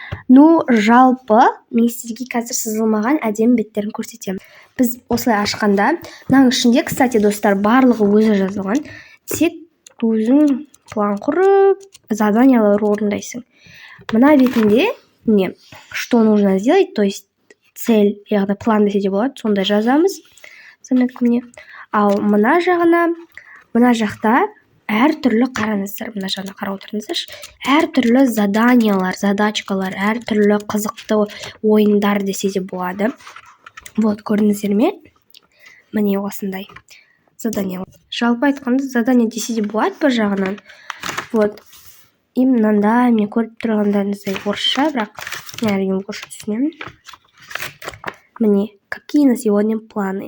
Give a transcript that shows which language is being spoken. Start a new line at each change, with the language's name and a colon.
Kazakh: Ну, жалпы мен сіздерге қазір сызылмаған әдемі беттерін көрсетемін. Біз осылай ашқанда, мынаның ішінде, кстати, достар, барлығы өзі жазылған. Тек өзің план құрып, заданиялар орындайсың. Мына бетінде не,
Russian: что нужно сделать, то есть цель,
Kazakh: яғни план десе де болады, сондай жазамыз.
Russian: Заметка мне.
Kazakh: Ал мына жақта әртүрлі қараңыздар, мына жағына қарап отырыңыздар. Әртүрлі заданиялар, задачкалар, әртүрлі қызықты ойындар десе де болады. Вот, көрдіңіздер ме? Міне осындай задание. Жалпы айтқанда задание десе де болады бір жағынан. Вот. И мынанда мен көріп тұрғандарыңыздай орысша, бірақ әрине орысша түсінемін.
Russian: Міне, какие на сегодня планы?